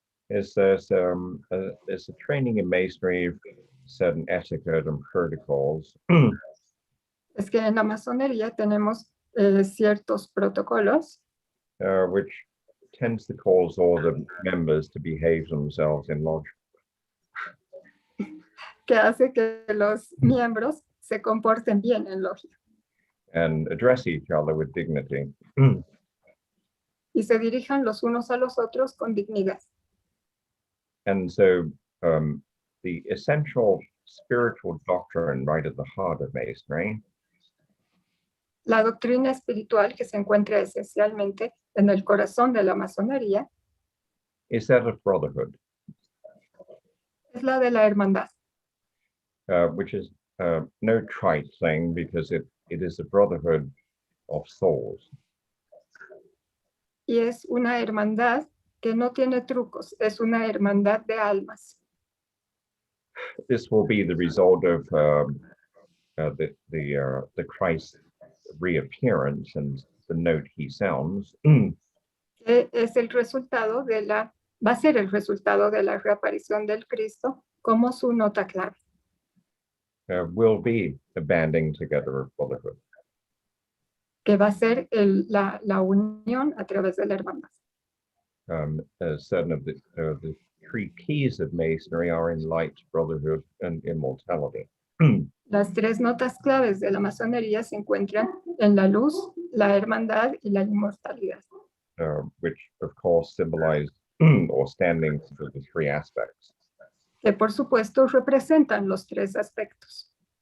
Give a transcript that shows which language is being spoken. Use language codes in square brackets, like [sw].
[en] is there's a training in Masonry, certain etiquette and protocols. [es] Es que en la masonería tenemos ciertos protocolos [en] Which tends to cause all the members to behave themselves in lodge. [es] que hace que los miembros se comporten bien en logia [en] And address each other with dignity. [es] y se dirijan los unos a los otros con dignidad. [en] And so the essential spiritual doctrine right at the heart of Masonry [es] La doctrina espiritual que se encuentra esencialmente en el corazón de la masonería [en] is that of brotherhood, [es] es la de la hermandad, [en] which is no trite thing because it is a brotherhood of souls. [es] y es una hermandad que no tiene trucos, es una hermandad de almas. [en] This will be the result of the Christ reappearance and the note he sounds. [es] Que es el resultado de va a ser el resultado de la reaparición del Cristo como su nota clave. [en] Will be a banding together of brotherhood. [es] Que va a ser la unión a través de la hermandad. [en] Certain of the 3 keys of Masonry are in light, brotherhood, and immortality. [es] Las 3 notas claves de la masonería se encuentran en la luz, la hermandad y la inmortalidad. [en] Which of course symbolize or standing for the 3 aspects. [es] Que por supuesto representan los 3 aspectos.